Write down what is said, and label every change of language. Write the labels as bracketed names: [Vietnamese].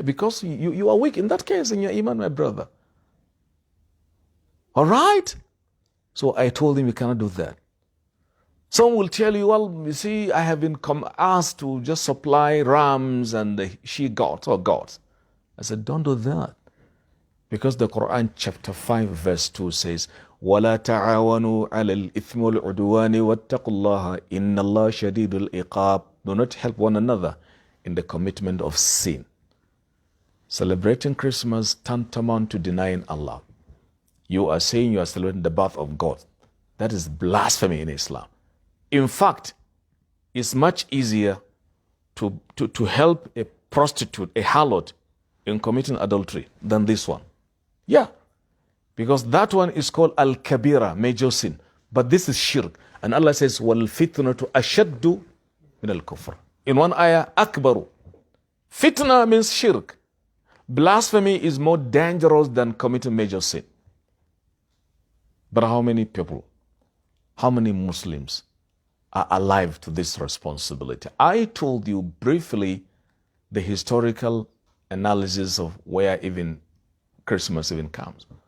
[English] Because you are weak in that case in your iman, my brother. All right? So I told him you cannot do that. Some will tell you, well, you see, I have been asked to just supply rams and the she gods or gods. I said, don't do that. Because the Quran chapter 5 verse 2 says, [Arabic] وَلَا تَعَاوَنُوا عَلَى الْإِثْمِ وَالْعُدْوَانِ وَاتَّقُوا اللَّهَ إِنَّ اللَّهَ شَدِيدُ الْإِقَابِ. [English] Do not help one another in the commitment of sin. Celebrating Christmas tantamount to denying Allah. You are saying you are celebrating the birth of God. That is blasphemy in Islam. In fact, it's much easier to help a prostitute, a harlot, in committing adultery than this one. Yeah, because that one is called al-kabira, major sin. But this is shirk. And Allah says, [Arabic] وَالْفِتْنَةُ أَشَدُّ مِنَ الْكُفْرِ. [English] In one ayah, akbaru. Fitna means shirk. Blasphemy is more dangerous than committing major sin. But how many people, how many Muslims are alive to this responsibility? I told you briefly the historical analysis of where even Christmas even comes.